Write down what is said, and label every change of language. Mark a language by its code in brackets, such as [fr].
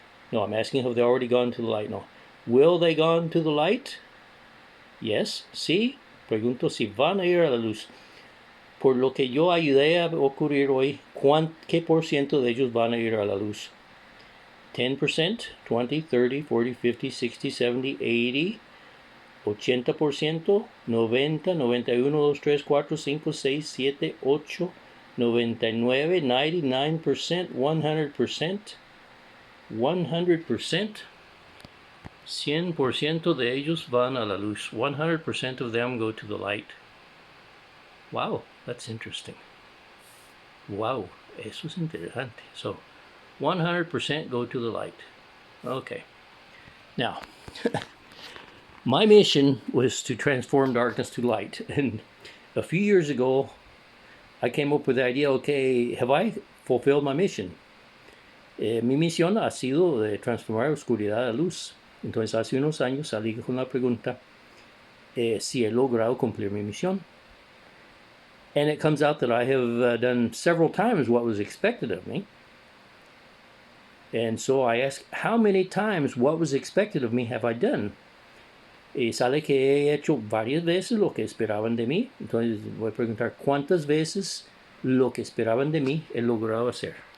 [en] No, I'm asking if they already gone to the light. No. Will they gone to the light? Yes. [es] Sí. Pregunto si van a ir a la luz. Por lo que yo ayudé a ocurrir hoy, ¿qué por ciento de ellos van a ir a la luz? 10%, 20, 30, 40, 50, 60, 70, 80, 80%, 90, 91, 2, 3, 4, 5, 6, 7, 8, 99, 99%, 100%, 100%, 100% de ellos van a la luz. [en] 100% of them go to the light. Wow, that's interesting. Wow, [es] eso es interesante. [en] So, 100% go to the light. Okay. Now, my mission was to transform darkness to light. And a few years ago, I came up with the idea, okay, have I fulfilled my mission? [es] Mi misión ha sido de transformar oscuridad a luz. Entonces, hace unos años salí con la pregunta, si he logrado cumplir mi misión. [en] And it comes out that I have done several times what was expected of me. And so I ask, how many times what was expected of me have I done? [es] Y sale que he hecho varias veces lo que esperaban de mí. Entonces voy a preguntar, ¿cuántas veces lo que esperaban de mí he logrado hacer?